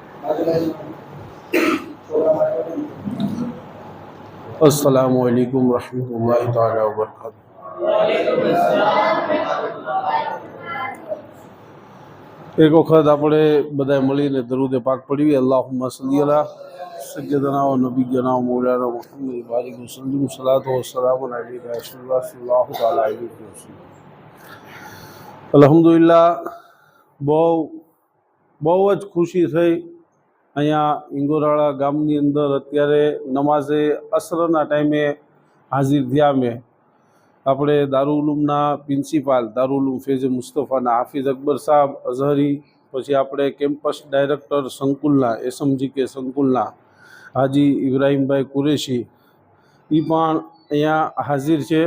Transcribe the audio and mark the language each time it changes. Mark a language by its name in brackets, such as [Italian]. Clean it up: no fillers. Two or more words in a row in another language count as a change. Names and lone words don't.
[Arabic] السلام عليكم رحمة الله تعالى وبركاته. [Gujarati] એક વખત આપણે બધા મળીને દરૂદ પાક પઢીએ। [Arabic] اللهم صل على سيدنا ونبينا ومولانا محمد بارك وسلم صلاة وسلام عليك صلى الله تعالى عليه وسلم. [Gujarati] અલ્હમ્દુલિલ્લાહ બહુ જ ખુશી થઈ। અહીંયા ઇંગોરાળા ગામની અંદર અત્યારે નમાઝે અસરના ટાઈમે હાજર થયા। મેં આપણે દારૂલ ઉલૂમના પ્રિન્સિપાલ દારૂલ ઉલૂમ ફૈઝ મુસ્તફાના હાફિઝ અકબર સાહેબ અઝહરી, પછી આપણે [English] campus director [Gujarati] સંકુલના એસએમજીકે સંકુલના હાજી ઇબ્રાહીમભાઈ કુરેશી એ પણ અહીંયા હાજર છે।